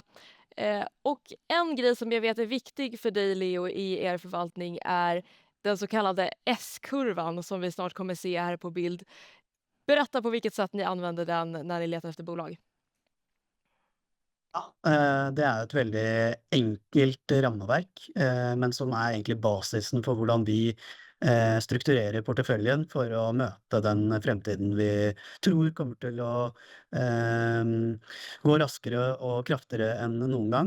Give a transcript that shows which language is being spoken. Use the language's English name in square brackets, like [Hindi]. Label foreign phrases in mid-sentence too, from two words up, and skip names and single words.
[Swedish] Och en grej som jag vet är viktig för dig, Leo, i er förvaltning är den så kallade S-kurvan som vi snart kommer se här på bild. Berätta på vilket sätt ni använder den när ni letar efter bolag. [Norwegian] Ja, det er jo et veldig enkelt rammeverk, men som er egentlig basisen for hvordan vi strukturerer porteføljen for å møte den fremtiden vi tror kommer til å gå raskere og kraftigere enn noen gang.